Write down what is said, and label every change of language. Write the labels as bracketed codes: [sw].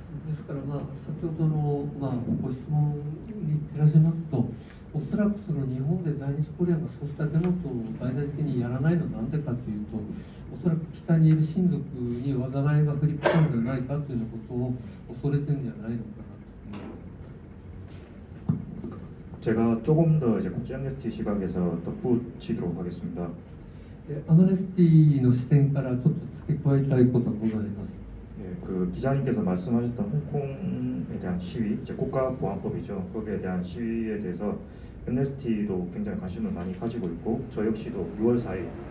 [ja] ですから先ほどのご質問に照らしますと、おそらくその日本で在日コリアンがそうしたデモと大々的にやらないのはなんでかというと、おそらく北にいる親族に災いが降りかかるんじゃないかということを恐れてるんじゃないのかなと。 [ko] 제가 조금 더 이제 국제 암네스티 시각에서 덧붙이도록 하겠습니다. [ja] アムネスティの視点からちょっと付け加えたいことがございます。 [ko] 그 기자님께서 말씀하셨던 홍콩에 대한 시위, 이제 국가보안법이죠. 거기에 대한 시위에 대해서 암네스티도 굉장히 관심을 많이 가지고 있고 저 역시도 6월 4일